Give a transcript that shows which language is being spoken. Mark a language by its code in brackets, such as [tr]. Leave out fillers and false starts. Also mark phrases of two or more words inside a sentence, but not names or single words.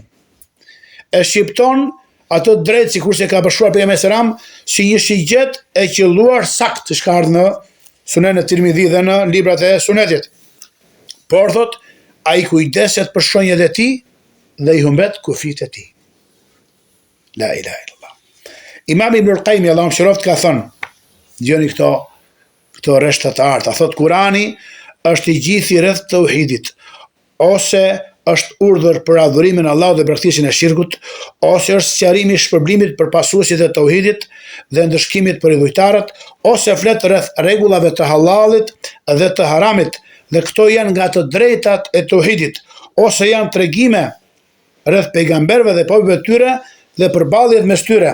[sq] E shqipton atë drejt sikurse ka bëshuar pejgamberi selam si një shigjet e qelluar sakt, që ka ardhur në Sunen e Tirmidhi dhe në librat e Sunetit. Por thot, ai kujdeset për shenjat e tij dhe i humbet kufit e tij. [ar] La ilaha illallah. [sq] Imam Ibn al-Qayyim, Allahu mëshiroft, ka thënë, dëgjoni këto rreshta të arta, thot, Kurani është i gjithë rreth tauhidit, ose është urdhër për adhurimin e Allahut dhe bregtisjen e shirkut, ose është sqarimi i shpërblimit për pasuesit e tauhidit dhe ndëshkimit për idhujtarët, ose flet rreth rregullave të halalit dhe të haramit, dhe këto janë nga të drejtat e tauhidit, ose janë tregime rreth pejgamberëve dhe popujve të tyre dhe përballjet mes tyre.